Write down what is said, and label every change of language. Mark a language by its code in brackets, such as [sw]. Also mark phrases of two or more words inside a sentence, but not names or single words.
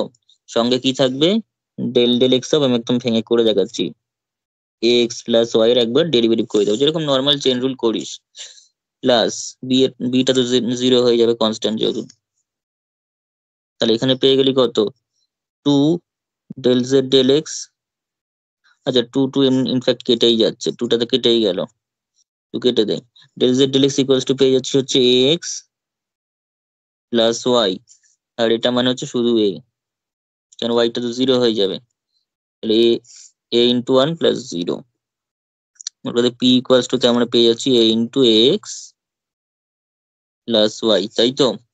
[bn] সঙ্গে কি থাকবে? [en] del del x of, [bn] আমি একদম ভেঙে করে দেখাচ্ছি, [en] a x plus y [bn] এর একবার ডেরিভেটিভ করে দেবো, যেরকম [en] normal chain rule [bn] করিস, [en] plus beta [bn] তো জিরো হয়ে যাবে কনস্ট্যান্ট যেহেতু। তাহলে এখানে পেয়ে গেলি কত? [en] 2 del z del x। [bn] আচ্ছা, [en] two in fact [bn] কেটেই যাচ্ছে, 2টা তো কেটেই গেল, 2 কেটে দেয়। [en] del z del x equals to [bn] পেয়ে যাচ্ছি হচ্ছে [en] a x plus y, [bn] আর এটা মানে হচ্ছে শুধু এ, কারণ ওয়াইটা তো জিরো হয়ে যাবে। তাহলে [en] a × 1 plus zero, [bn] ওটাতে [en] p equals to [bn] আমরা পেয়ে যাচ্ছি [en] a × x plus y, [bn] তাই তো?